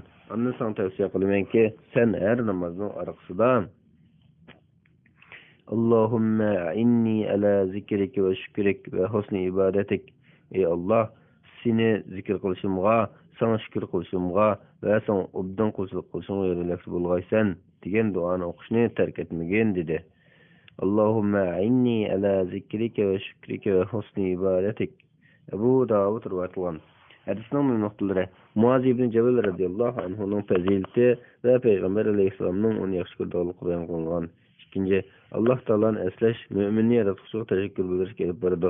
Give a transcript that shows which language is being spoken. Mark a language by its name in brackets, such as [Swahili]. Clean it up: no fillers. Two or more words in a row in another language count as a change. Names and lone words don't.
[Uzbek] Uni sana tavsiya qilamanki, sen har namozning orqasida [Arabic] اللهم أعني على ذكرك وشكرك وحسن عبادتك. [Uzbek] Ey Allah, seni zikr qilishimga, sana shukr qilishimga va sana obdan qulchilik qilishimga yo'lakchi bo'lg'aysan degan duoni o'qishni tark etmagan dedi. [Arabic] اللهم أعني على ذكرك وشكرك وحسن عبادتك. [Uzbek] Abu Davud rivoyat qilgan. Hadisning nuqtalari: Muaz ibn Jabal radhiyallohu anhuning fazilati va Payg'ambar alayhissalomning uni yaxshi ko'rganligi bayon qilingan. Ikkinchi, Alloh taoloni eslash mo'minni yaratuvchiga tashakkur bildirishga olib boradi.